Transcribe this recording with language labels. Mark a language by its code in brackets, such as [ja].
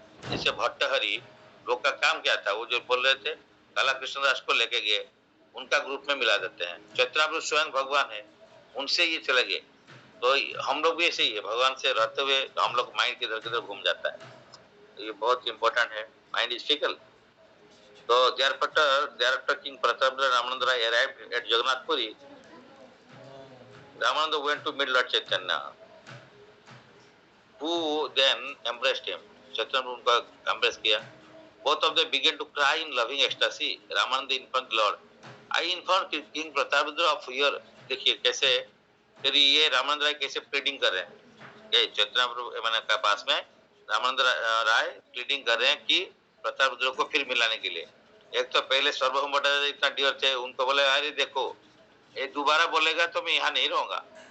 [hi] जैसे भट्टहरी लोग का काम क्या था, वो जो बोल रहे थे काला कृष्ण दास को लेके गए, उनका ग्रुप में मिला देते हैं। चैतन्य स्वयं भगवान है, उनसे ये चले गए। तो हम लोग भी ऐसे ही है, भगवान से रहते हुए हम लोग माइंड किधर किधर घूम जाता है। तो ये बहुत इंपॉर्टेंट है, माइंड इज फिकल। [en] तो thereafter King Pratap Ramananda Rai arrived at Jagannath Puri. Ramananda went to meet Lord Chaitanya, who then embraced him. [hi] Chaitanya उनका [en] embrace [hi] किया. [en] Both of them began to cry in loving ecstasy. Ramananda informed Lord, I informed King Prataparudra of your, [hi] देखिए कैसे फिर ये रामानंद राय कैसे pleading कर रहे हैं, चैतन्य का पास में रामानंद राय प्लीडिंग कर रहे हैं कि प्रतापरुद्र को फिर मिलाने के लिए। एक तो पहले सर्वभौम भट्टाचार्य इतना डियर थे, उनको बोले अरे देखो ये दोबारा बोलेगा तो मैं यहाँ नहीं रहूंगा।